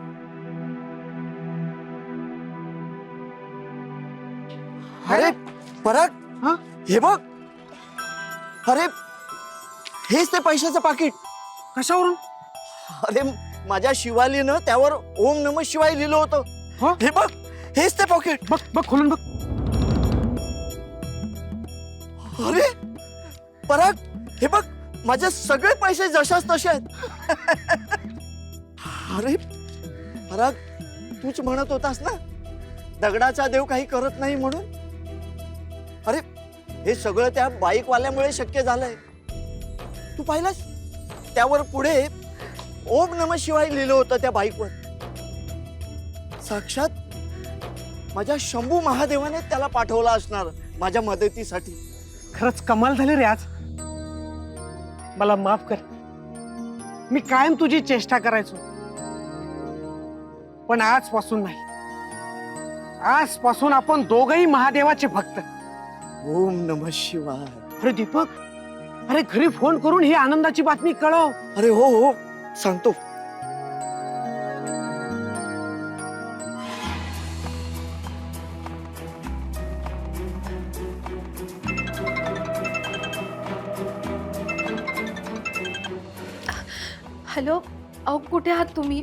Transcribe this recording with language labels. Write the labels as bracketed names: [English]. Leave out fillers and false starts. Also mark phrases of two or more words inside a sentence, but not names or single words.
[Marathi] अरे पराग, हा? हे बघ. अरे हेच ते पैशाचं पाकिट. कशावरून? अरे माझ्या शिवालीनं त्यावर [Sanskrit] ओम नमः शिवाय [Marathi] लिहिलं होतं. हा? हे बघ, हेच ते पॉकेट. बघ बघ खोलून बघ. अरे पराग, हे बघ माझे सगळे पैसे जशाच तसे आहेत. अरे पराग, तूच म्हणत होतास ना दगडाचा देव काही करत नाही म्हणून. अरे हे सगळं त्या बाईकवाल्यामुळे शक्य झालंय. तू पाहिलास त्यावर पुढे [Sanskrit] ओम नमः शिवाय [Marathi] लिहिलं होतं त्या बाईकवर. साक्षात माझ्या शंभू महादेवाने त्याला पाठवला असणार माझ्या मदतीसाठी. खरंच कमाल झाली रे आज. मला माफ कर, मी कायम तुझी चेष्टा करायचो, पण आजपासून नाही. आजपासून आपण दोघही महादेवाचे भक्त. [Sanskrit] ओम नमः शिवाय. [Marathi] अरे दीपक, अरे घरी फोन करून ही आनंदाची बातमी कळव. अरे हो हो सांगतो. हॅलो, अहो कुठे आहात तुम्ही?